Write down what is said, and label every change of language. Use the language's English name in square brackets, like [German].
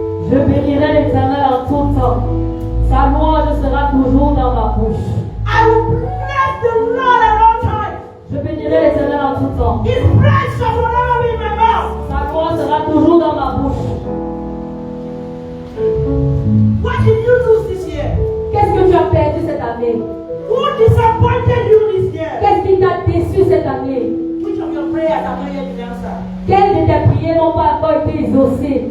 [French] Je bénirai l'Éternel en tout temps. Sa louange sera toujours dans ma bouche. [English] I will bless the Lord at all times. [French] Je bénirai l'Éternel en tout temps. [English] His praise shall forever be in my mouth. [French] Sa louange sera toujours dans ma bouche. [English] What did you lose this year? [French] Qu'est-ce que tu as perdu cette année? [English] Who disappointed you this year? [French] Qu'est-ce qui t'a déçu cette année? [English] Which of your prayers have not yet been answered? [French] Quelles de tes prières n'ont pas encore été exaucées?